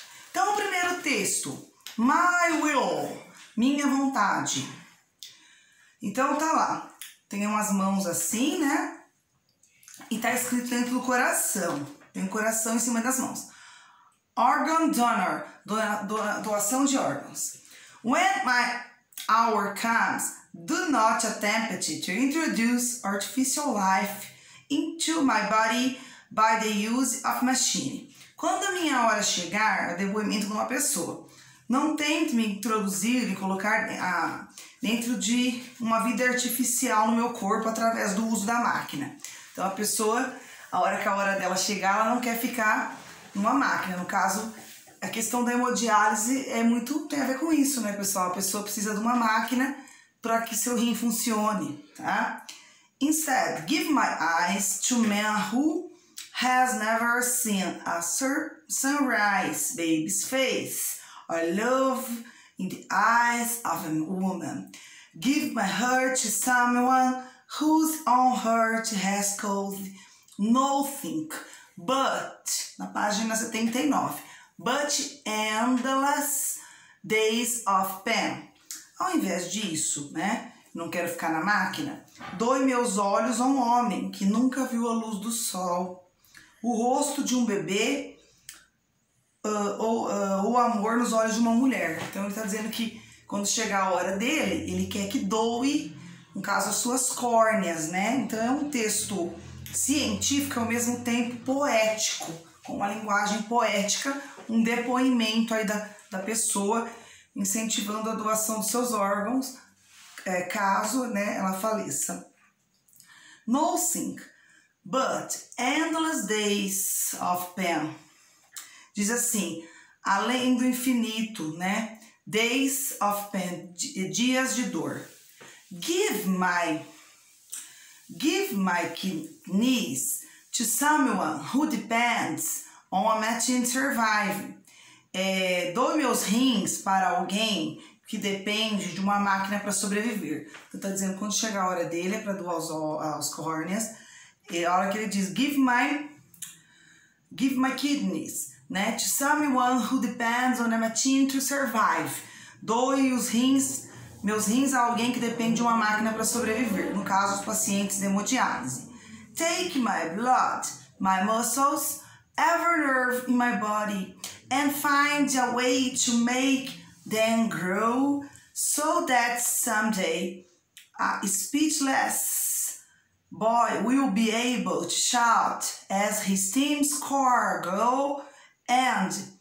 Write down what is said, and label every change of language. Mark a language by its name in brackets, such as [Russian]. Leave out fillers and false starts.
[Portuguese] Então, o primeiro texto, [English] My will, [Portuguese] minha vontade. Então, tá lá, tem umas mãos assim, né? E tá escrito dentro do coração, tem um coração em cima das mãos. [English] Organ donor, [Portuguese] doação de órgãos. [English] When my hour comes, do not attempt to introduce artificial life into my body by the use of machine. [Portuguese] Quando a minha hora chegar, o depoimento de uma pessoa, não tente me introduzir e colocar dentro de uma vida artificial no meu corpo através do uso da máquina. Então a pessoa, a hora dela chegar, ela não quer ficar numa máquina. No caso, a questão da hemodiálise tem a ver com isso, né, pessoal? A pessoa precisa de uma máquina para que seu rim funcione, tá? [English] Instead, give my eyes to man who has never seen a sunrise baby's face or love in the eyes of a woman. Give my heart to someone whose own heart has caused nothing but, [Portuguese] na página 79, [English] but endless days of pain. [Portuguese] Ao invés disso, né? Não quero ficar na máquina. Doe meus olhos a um homem que nunca viu a luz do sol. O rosto de um bebê ou o amor nos olhos de uma mulher. Então ele está dizendo que quando chegar a hora dele, ele quer que doe no caso, as suas córneas, né? Então é um texto científico ao mesmo tempo poético, com uma linguagem poética, um depoimento aí da pessoa, incentivando a doação dos seus órgãos, caso, né, ela faleça. [English] Nothing but endless days of pain. [Portuguese] Diz assim, além do infinito, né? [English] Days of pain, [Portuguese] dias de dor. [English] Give my kidneys to someone who depends on a machine to survive. [Portuguese] Dou meus rins para alguém que depende de uma máquina para sobreviver. Então tá dizendo, quando chegar a hora dele, é para doar as córneas. E a hora que ele diz, [English] give my kidneys, [Portuguese] né? [English] To someone who depends on a machine to survive. [Portuguese] Doe meus rins a alguém que depende de uma máquina para sobreviver. No caso, os pacientes de hemodiálise. [English] Take my blood, my muscles, every nerve in my body, and find a way to make them grow, so that someday a speechless boy will be able to shout as his team's car go, and